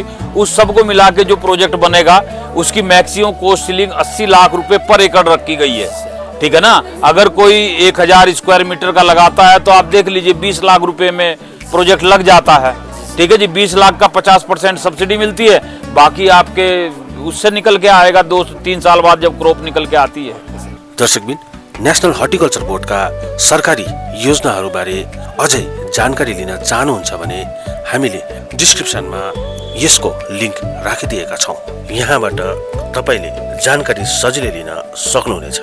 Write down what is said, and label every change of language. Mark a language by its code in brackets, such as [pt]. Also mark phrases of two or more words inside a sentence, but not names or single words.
[hi] उस सब को मिला के जो प्रोजेक्ट बनेगा उसकी [en] maximum cost ceiling [hi] 80 लाख रुपए पर एकड़ रखी गई है, ठीक है ना। अगर कोई 1000 [en] square meter [hi] का लगाता है तो आप देख लीजिए 20 लाख रुपए में प्रोजेक्ट लग जाता है, ठीक है जी। 20 लाख का 50% सब्सिडी मिलती है, बाकी आपके उससे निकल के आएगा 2-3 साल बाद जब क्रॉप निकल के आती है। [ne] दर्शकबिन, नेशनल हर्टिकल्चर बोर्डका सरकारी योजनाहरूबारे अझै जानकारी लिन चाहनुहुन्छ भने हामीले डिस्क्रिप्सनमा यसको लिङ्क राखिदिएका छौँ। यहाँबाट तपाईँले जानकारी सजिलै लिन सक्नुहुनेछ।